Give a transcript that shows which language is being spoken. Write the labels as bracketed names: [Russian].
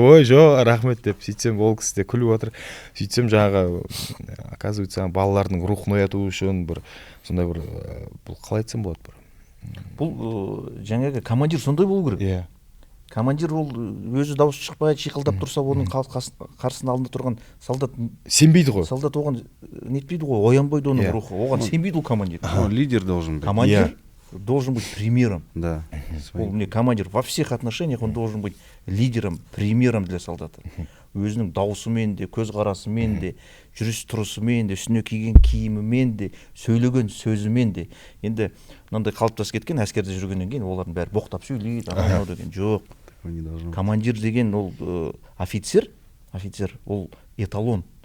[Kazakh] Ой, жоқ, рахмет деп. Сөйтсем ол кісі де күліп отыр. Сөйтсем жаңағы оказывается балалардың рухын ояту үшін бір сондай бір бұл қалай айтсам болады, бір бұл жаңағы командир сондай болу керек. Командир ол өзі дауыс шықпай шиқылдап тұрса, оның қарсысында алдында тұрған солдат сенбейді ғой. Солдат оған нетпейді ғой, оянбайды оның рухы. Оған сенбейді ол командир. [Russian] Лидер должен быть. Командир должен быть примером. Да. Командир во всех отношениях он должен быть лидером, примером для солдата. [Kazakh] Өзінің даусымен де, көзқарасымен де, жүріс-тұрысымен де, үстіне киген киімімен де, сөйлеген сөзімен де. Енді мынандай қалыптасып кеткен, әскерде жүргеннен кейін олардың бәрі боқтап сөйлейді, анау деген жоқ. Командир деген ол офицер ол эталон.